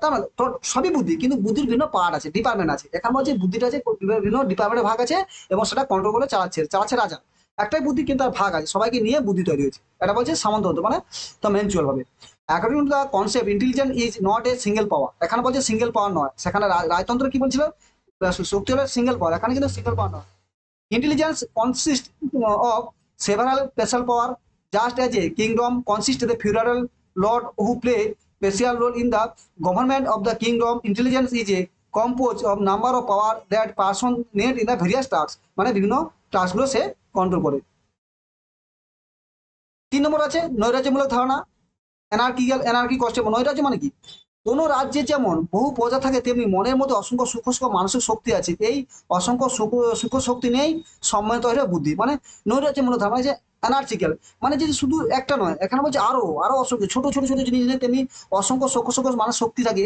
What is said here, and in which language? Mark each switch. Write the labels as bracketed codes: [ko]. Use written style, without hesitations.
[bn] তার মানে সবই বুদ্ধি, কিন্তু বুদ্ধির বিভিন্ন পার্ট আছে, ডিপার্টমেন্ট আছে। এখানে বলছে বুদ্ধিটা আছে বিভিন্ন ডিপার্টমেন্টের ভাগ আছে এবং সেটা কন্ট্রোল করে চালাচ্ছে চালাচ্ছে রাজা। একটাই বুদ্ধি কিন্তু তার ভাগ আছে, সবাইকে নিয়ে বুদ্ধি তৈরি হয়েছে। এটা বলছে সামন্ততন্ত্র, মানে তো ম্যানচুয়াল ভাবে। [en] According to the concept intelligence is not a single power. [bn] এখানে বলছে সিঙ্গেল পাওয়ার নয়, সেখানে রাজতন্ত্র কি বলছিল, শক্তি হলো সিঙ্গেল পাওয়ার, এখানে কিন্তু সিঙ্গেল পাওয়ার নয়। [en] Intelligence consists of several special power, just as a kingdom consists of the feudal lord who play special role in the government of the kingdom. Intelligence is a composed of number of power that person need in the various tasks. [bn] মানে বিভিন্ন টাস্কগুলো সে control করে। তিন নম্বর আছে নৈরাজ্যমূলক ধারণা, anarchy concept. নৈরাজ্য মানে কি, কোনো রাজ্যে যেমন বহু প্রজা থাকে তেমনি মনের মধ্যে অসংখ্য সূক্ষ্ম মানসিক শক্তি আছে। এই অসংখ্য সূক্ষ্ম শক্তি নেই সম্মিলিত হয়ে বুদ্ধি। মানে নৈরাজ্যমূলক ধারণা, মানে যে অ্যানার্চিক্যাল, মানে যে শুধু একটা নয়, এখানে বলছে আরো আরো অসংখ্য ছোট ছোট ছোট জিনিস নেই, তেমনি অসংখ্য সূক্ষ্ম মানস শক্তি থাকে।